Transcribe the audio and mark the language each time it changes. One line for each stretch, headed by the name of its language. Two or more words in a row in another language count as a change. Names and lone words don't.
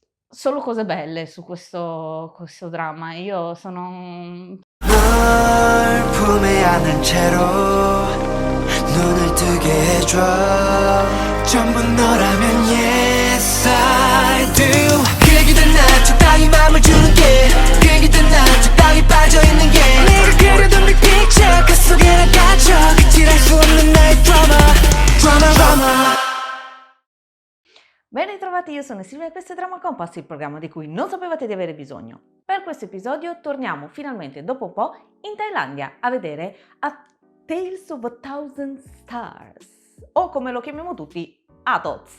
Italian: solo cose belle su questo dramma. Io sono
Korean: 널 품에 안은 채로 눈을 뜨게 해줘 전부 너라면
English: yes I do
Korean: 그 얘기들 난 적당히 맘을 주는 게 그 얘기들 난 적당히 빠져있는 게 내가 그려둔
English: big picture
Korean: 그 속에 난 갇혀 그칠할 수 없는 나의 drama.
Italian: Ben ritrovati, io sono Silvia e questo è Drama Compass, il programma di cui non sapevate di avere bisogno. Per questo episodio torniamo finalmente dopo un po' in Thailandia a vedere A Tales of a Thousand Stars, o come lo chiamiamo tutti, ATOTS.